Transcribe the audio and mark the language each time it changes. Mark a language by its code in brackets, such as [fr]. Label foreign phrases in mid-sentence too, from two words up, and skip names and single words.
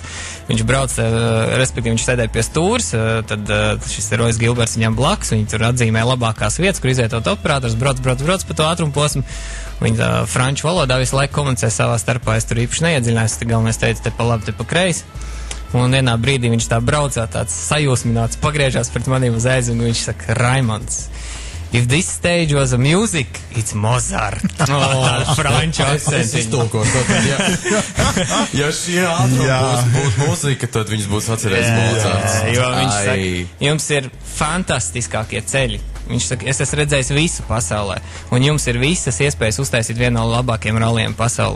[lv] Viņš brauc, respektīvi viņš sēdēja pie stūres, tad šis Rois Gilberts viņam blakus, viņi tur atzīmē labākās vietas, kur izvietot operators, brauc pa to ātrumposmu. Viņi tā franču valodā visu laiku komunicē savā starpā, es tur īpaši neiedziļinājos, tad galvenais teica, te pa labi, te pa kreisi. Un vienā brīdī viņš tā braucā, tāds sajūsmināts, pagriežās pret maniem uz aiz, un viņš saka, Raimonds, [en] if this stage was a music, it's Mozart. [lv] Franču akcents. Es iztulkošu. Ja šie ātrumi būtu mūzika, tad viņš būs atcerējis Mozarts. Jo viņš saka, jums ir fantastiskākie ceļi. Viņš saka, es esmu redzējis visu pasaulē, un jums ir visas iespējas uztaisīt vienu no labākajiem ralliem pasaulē.